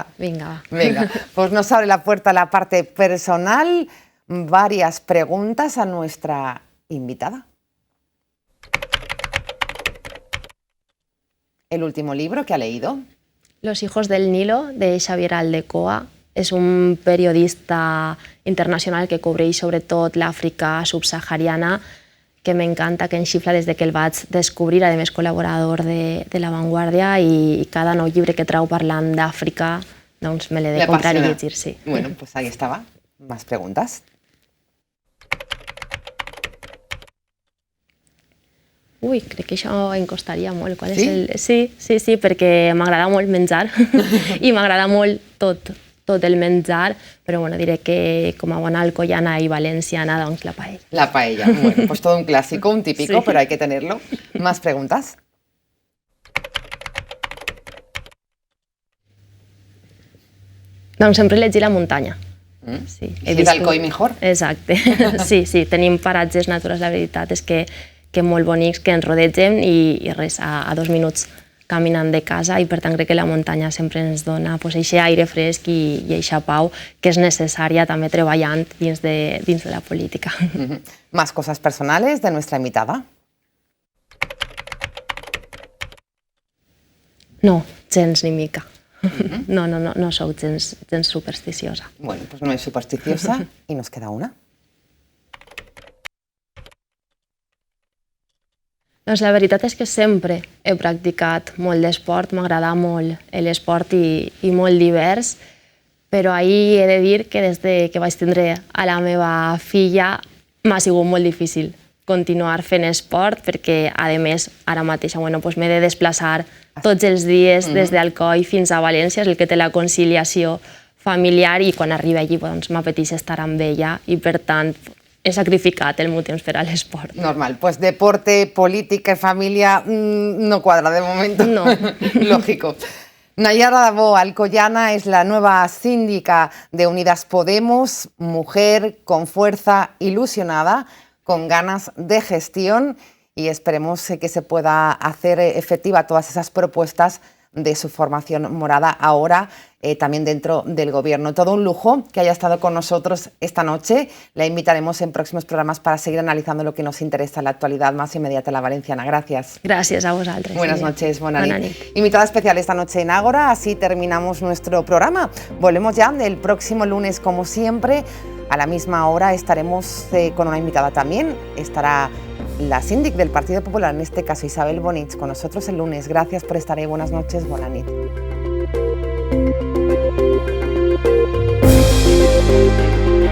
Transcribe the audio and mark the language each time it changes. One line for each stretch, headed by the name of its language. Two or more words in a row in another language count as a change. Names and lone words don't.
Spanish: Venga, pues nos abre la puerta la parte personal. Varias preguntas a nuestra invitada. ¿El último libro que ha leído? Los hijos del Nilo, de Xavier Aldecoa.
Catalan: És un periodista internacional que cobreix sobretot l'Àfrica subsahariana, que m'encanta, que em xifla des que el vaig descobrir, a més col·laborador de La Vanguardia, i cada nou llibre que trau parlant d'Àfrica, doncs me l'he de comprar i llegir, sí.
Spanish: Bueno, pues ahí estaba. Más preguntas.
Catalan: Ui, crec que això em costaria molt. Sí, perquè m'agrada molt menjar i m'agrada molt tot el menjar, però diré que com a bona alcoiana i valenciana, doncs la paella.
Spanish: La paella, bueno, pues todo un clásico, un típico, pero hay que tenerlo. ¿Más preguntas?
Catalan: Doncs sempre llegir la muntanya. Si és d'Alcoi, millor. Exacte, sí, tenim paratges naturals, la veritat és que molt bonics, que ens rodegen i res, a 2 minuts caminant de casa i per tant crec que la muntanya sempre ens dona aquest aire fresc i aquesta pau que és necessària també treballant dins de la política.
Spanish: Más cosas personales de nuestra invitada.
Catalan: No, gens ni mica. No sou gens supersticiosa.
Spanish: Bueno, pues no es supersticiosa y nos queda una.
Catalan: Doncs la veritat és que sempre he practicat molt d'esport, m'agrada molt l'esport i molt divers, però ahir he de dir que des que vaig tindre a la meva filla m'ha sigut molt difícil continuar fent esport perquè, a més, ara mateix m'he de desplaçar tots els dies des d'Alcoi fins a València, és el que té la conciliació familiar i quan arriba allí m'apeteix estar amb ella i per tant he sacrificat el meu temps per a l'esport.
Spanish: Normal, pues deporte, política y familia no cuadra de momento. No. Lógico. Nayara Dabó Alcoyana es la nueva síndica de Unidas Podemos, mujer con fuerza, ilusionada, con ganas de gestión y esperemos que se pueda hacer efectiva todas esas propuestas de su formación morada, ahora también dentro del Gobierno. Todo un lujo que haya estado con nosotros esta noche. La invitaremos en próximos programas para seguir analizando lo que nos interesa en la actualidad más inmediata en la valenciana. Gracias.
Catalan: Gràcies a vosaltres.
Spanish: Buenas noches,
Catalan: bona nit. Bona nit.
Spanish: Invitada especial esta noche en Ágora, así terminamos nuestro programa. Volvemos ya el próximo lunes, como siempre, a la misma hora estaremos con una invitada también. Estará la síndic del Partido Popular, en este caso Isabel Bonich, con nosotros el lunes. Gracias por estar ahí, buenas noches,
Catalan: bona nit.